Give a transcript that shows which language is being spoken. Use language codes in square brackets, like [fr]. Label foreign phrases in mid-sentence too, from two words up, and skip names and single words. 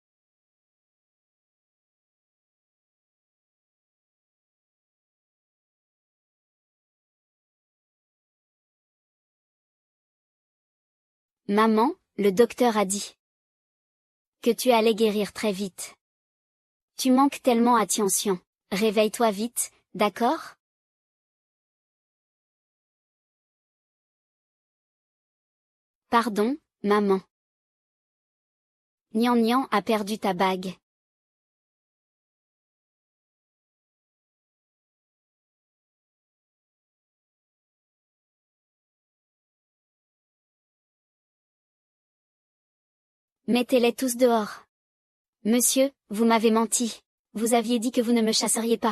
[fr] Maman, le docteur a dit que tu allais guérir très vite. Tu manques tellement à Tianxian. Réveille-toi vite, d'accord? Pardon, maman. Nian Nian a perdu ta bague. Mettez-les tous dehors. Monsieur, vous m'avez menti. Vous aviez dit que vous ne me chasseriez pas.